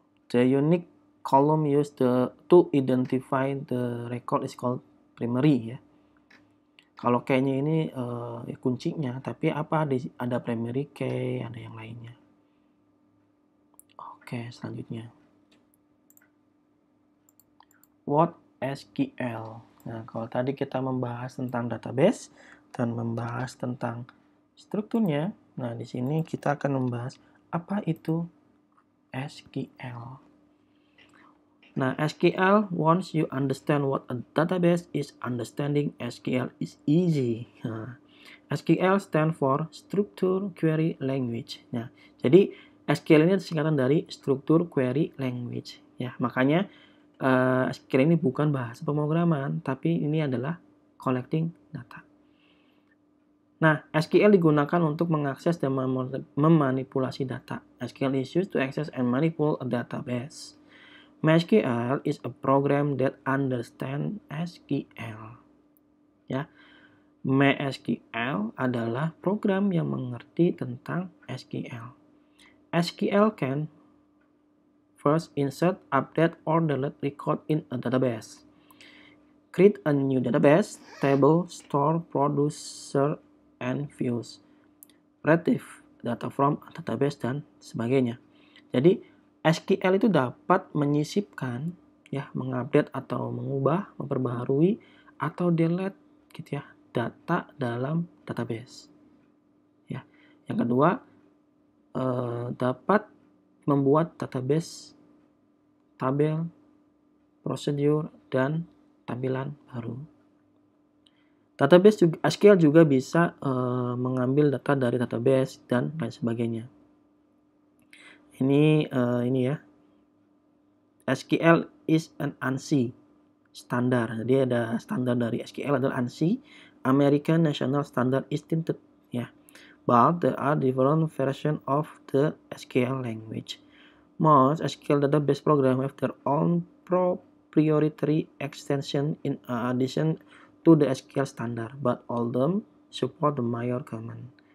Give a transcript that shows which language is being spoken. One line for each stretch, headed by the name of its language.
English: The unique column used to identify the record is called primary ya.
Indonesian: Kalau key-nya ini kuncinya, tapi ada primary key, ada yang lainnya. Oke, selanjutnya.
English: What SQL?
Indonesian: Nah, kalau tadi kita membahas tentang database dan membahas tentang strukturnya, nah di sini kita akan membahas apa itu SQL.
English: Nah, SQL, once you understand what a database is, understanding SQL is easy. Nah, SQL stand for Structure Query Language.
Indonesian: Nah, jadi SQL ini singkatan dari Structure Query Language. Ya, makanya SQL ini bukan bahasa pemrograman, tapi ini adalah collecting data. Nah, SQL digunakan untuk mengakses dan memanipulasi data.
English: SQL is used to access and manipulate a database. MySQL is a program that understands SQL.
Indonesian: Ya, MySQL adalah program yang mengerti tentang SQL.
English: SQL can first insert, update, or delete record in a database. Create a new database, table, store, producer, and views. Retrieve data from a database
Indonesian: dan sebagainya. Jadi SQL itu dapat menyisipkan, ya, mengupdate atau mengubah, memperbaharui atau delete gitu ya data dalam database. Ya, yang kedua dapat membuat database, tabel, prosedur dan tampilan baru. Database juga, SQL juga bisa mengambil data dari database dan lain sebagainya. Ini ya.
English: SQL is an ANSI standar.
Indonesian: Jadi ada standar dari SQL adalah ANSI, American National Standard Institute ya.
English: But there are different versions of the SQL language. Most SQL database programs have their own proprietary extension in addition to the SQL standard, but all them support the major command.